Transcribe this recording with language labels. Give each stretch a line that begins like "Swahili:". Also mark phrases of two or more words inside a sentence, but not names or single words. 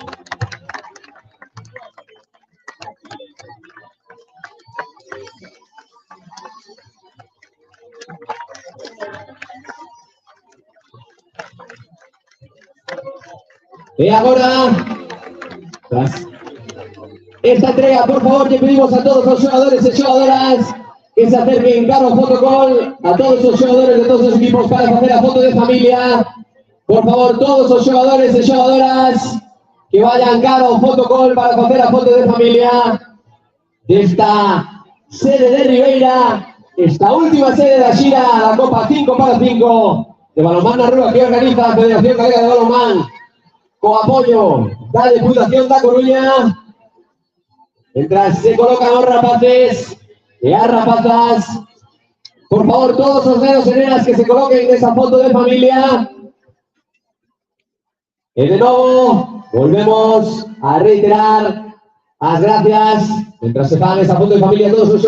Spanish: Y ahora, tras esta entrega, por favor, le pedimos a todos los jugadores y jugadoras que se acerquen caro fotocall, a todos los jugadores de todos los equipos para hacer la foto de familia. Por favor, todos los jugadores y jugadoras que vayan caro fotocall para hacer la foto de familia de esta sede de Ribeira, esta última sede de la gira, la Copa 5x5 de Balonmán na Rúa que organiza la Federación Galega de Balonmán con apoyo da Deputación da Coruña. Mientras se colocan los rapaces y las rapazas, por favor, todos los nenos y nenas que se coloquen en esa foto de familia. Y de nuevo, volvemos a reiterar las gracias, mientras se pagan esa foto de familia, a todos los